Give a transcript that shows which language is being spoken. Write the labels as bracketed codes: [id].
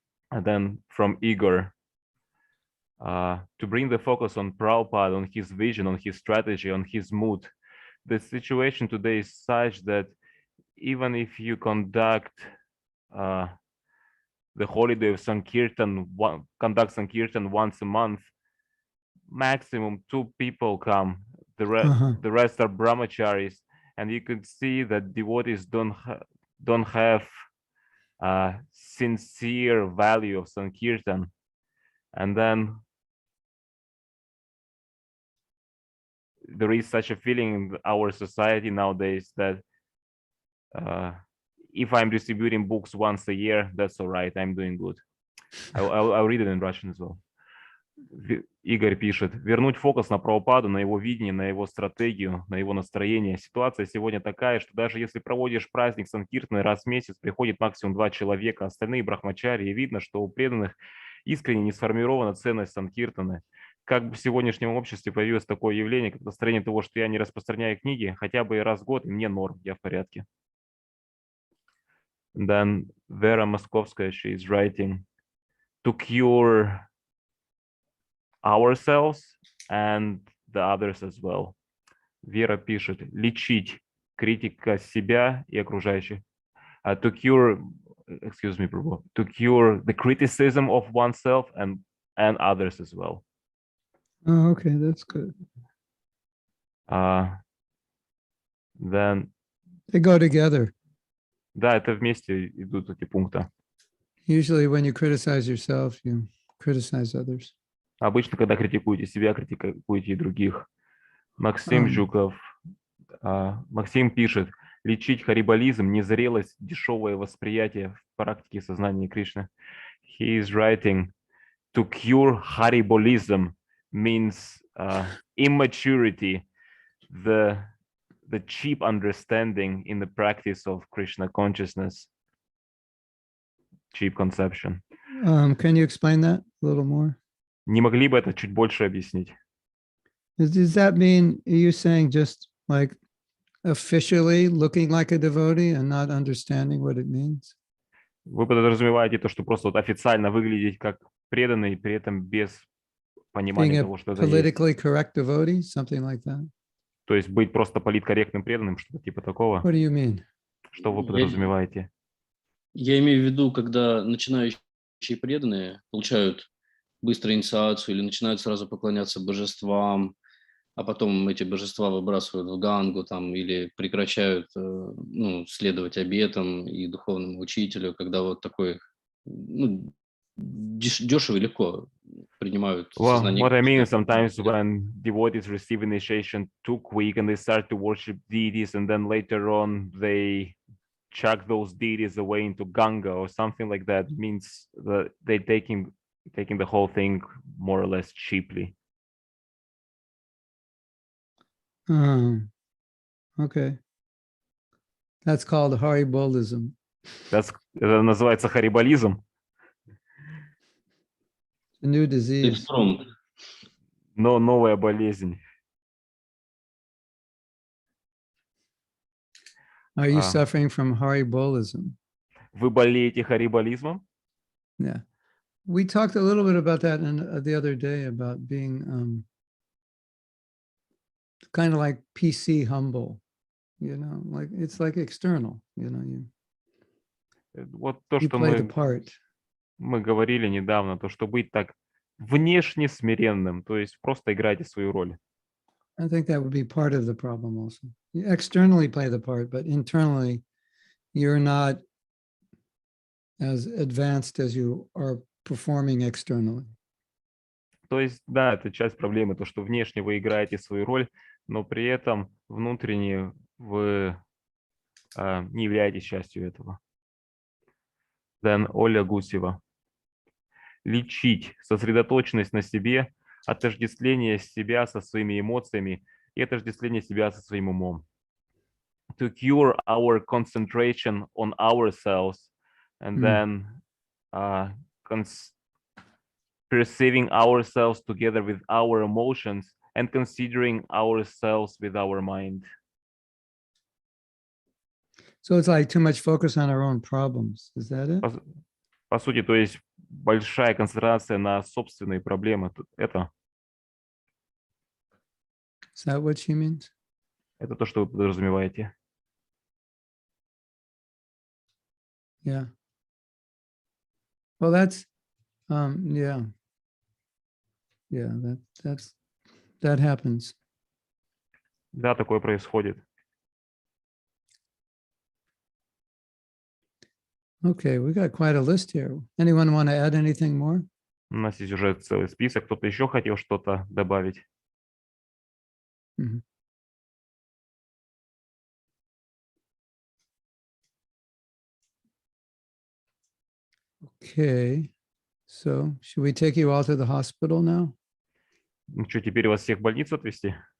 [en] And then from Igor, to bring the focus on Prabhupada, on his vision, on his strategy, on his mood. The situation today is such that even if you conduct the holiday of Sankirtan, conduct Sankirtan once a month, maximum 2 people come. The rest are brahmacharis, and you could see that devotees don't have sincere value of Sankirtan. And then there is such a feeling in our society nowadays that if I'm distributing books once a year, that's all right, I'm doing good. I'll read it in Russian as well. [ru] Игорь пишет, вернуть фокус на Прабхупаду, на его видение, на его стратегию, на его настроение. Ситуация сегодня такая, что даже если проводишь праздник Санкиртаны раз в месяц, приходит максимум 2 человека, остальные брахмачари, и видно, что у преданных искренне не сформирована ценность Санкиртаны. Как бы в сегодняшнем обществе появилось такое явление, как настроение того, что я не распространяю книги, хотя бы раз в год, и мне норм, я в порядке. [en] Then Vera Moskovskaya, she is writing, to cure ourselves and the others as well. [ru] Вера пишет, лечить критика себя и окружающих. [en] To cure, excuse me, Prabhu, to cure the criticism of oneself and others as well. Oh, okay, that's good. Then They go together. [ru] Да, это вместе идут эти пункты. [en] Usually when you criticize yourself, you criticize others. [ru] Обычно, когда критикуете себя, критикуете и других. Максим Жуков, Максим пишет, лечить харибализм, незрелость, дешевое восприятие в практике сознания Кришны. [en] He is writing, to cure haribalism means immaturity, the cheap understanding in the practice of Krishna consciousness, cheap conception. Can you explain that a little more? [ru] Не могли бы это чуть больше объяснить? [en] Does that mean, are you saying just like officially looking like a devotee and not understanding what it means? [ru] Вы подразумеваете то, что просто вот официально выглядеть как преданный, при этом без [en] Being [ru] понимания [en] a [ru] того, что это есть. [en] politically correct devotee, something like that? [ru] То есть быть просто политкорректным преданным, что-то типа такого? [en] What do you mean? [ru] Что вы подразумеваете? Я имею в виду, когда начинающие преданные получают быстро инициацию или начинают сразу поклоняться божествам, а потом эти божества выбрасывают в Гангу там, или прекращают следовать обетам и духовному учителю, когда вот такой дешево и легко принимают сознание. [en] What I mean is sometimes when devotees receive initiation too quick and they start to worship deities and then later on they chuck those deities away into Ganga or something like that, means that they're taking the whole thing more or less cheaply. Okay. That's called haribolism. [ru] Это называется харибализм. [en] A new disease. [ru] Но новая болезнь. [en] Are you suffering from haribolism? [ru] Вы болеете харибализмом? [en] Yeah. We talked a little bit about that the other day, about being kind of like PC humble, like it's like external, [ru] Вот то, [en] you [ru] что [en] play the part. [ru] мы говорили недавно, то, что быть так внешне смиренным, то есть просто играйте свою роль. [en] I think that would be part of the problem also. You externally play the part, but internally you're not as advanced as you are performing externally. [ru] То есть, да, это часть проблемы, то, что внешне вы играете свою роль, но при этом внутренне вы не являетесь частью этого. [en] Then [ru] Оля Гусева. Лечить сосредоточенность на себе, отождествление себя со своими эмоциями и отождествление себя со своим умом. [en] To cure our concentration on ourselves and then perceiving ourselves together with our emotions and considering ourselves with our mind. So it's like too much focus on our own problems. Is that it? [ru] По сути, то есть большая концентрация на собственные проблемы. Это? [en] Is that what she means? [ru] Это то, что вы подразумеваете. [en] Yeah. Well, that's, yeah. Yeah, that happens. [ru] Да, такое происходит. [en] Okay, we got quite a list here. Anyone want to add anything more? [ru] У нас есть уже целый список. Кто-то еще хотел что-то добавить? Mm-hmm. [en] Okay, so should we take you all to the hospital now? [ru] Ну что, теперь вас всех в больницу отвезти?